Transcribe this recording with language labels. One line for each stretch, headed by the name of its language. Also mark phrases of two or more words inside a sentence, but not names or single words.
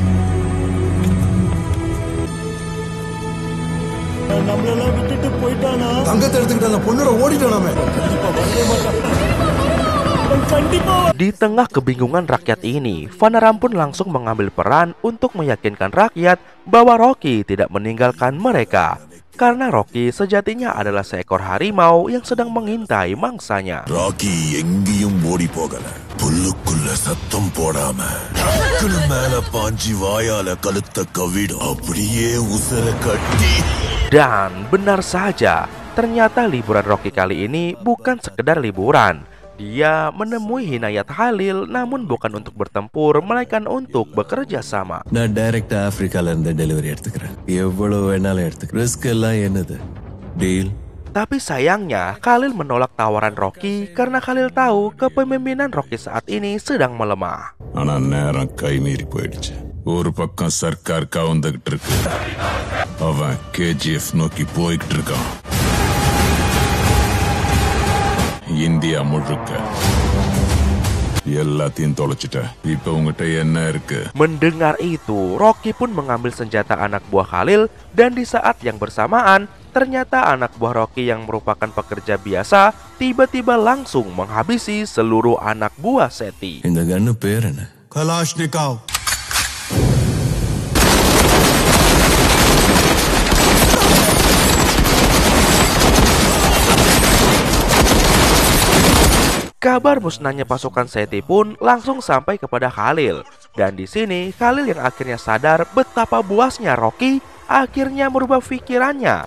Indonesian: Di tengah kebingungan rakyat ini, Vanaram pun langsung mengambil peran untuk meyakinkan rakyat bahwa Rocky tidak meninggalkan mereka. karena Rocky sejatinya adalah seekor harimau yang sedang mengintai mangsanya.
Tamil: ராக்கி எங்கேயும் ஓடி போகல, புல்லுக்குள்ள சத்தம் போடாம டக்குனு மேல பாஞ்சி வாயால கழுத்த கவிடும், அப்படியே உசர கட்டி.
Indonesian: Dan benar saja, ternyata liburan Rocky kali ini bukan sekedar liburan. Dia menemui Hinayat Khalil, namun bukan untuk bertempur, melainkan untuk bekerja sama.
Tamil: நான் டைரக்டா ஆப்பிரிக்கால இருந்து டெலிவரி எடுத்துக்கிறேன். எவ்வளவு வேணாலும் எடுத்துக்கிறேன். ரிஸ்க் எல்லாம் என்னது? டீல்.
Indonesian: Tapi sayangnya, Khalil menolak tawaran Rocky karena Khalil tahu kepemimpinan Rocky saat ini sedang melemah.
Tamil: ஆனா நேரம் கை மீறி போயிடுச்சு. ஒரு பக்கம் சர்க்கார் கவுந்துகிட்டு இருக்கு, அவன் KGF நோக்கி போய்கிட்டு இருக்கான். இந்தியா முழுக்க எல்லாத்தையும் தொலைச்சிட்ட. இப்ப உங்ககிட்ட என்ன இருக்கு?
Indonesian: Mendengar itu, Rocky pun mengambil senjata anak buah Khalil, dan di saat yang bersamaan, ternyata anak buah Rocky yang merupakan pekerja biasa tiba-tiba langsung menghabisi seluruh anak buah Seti.
Tamil: இந்த கன்னு பேர் என்ன? கலாஷ்னிகாவ்.
Indonesian: Kabar musnahnya pasukan Seti pun langsung sampai kepada Khalil. Dan di sini Khalil yang akhirnya sadar betapa buasnya Rocky akhirnya merubah pikirannya.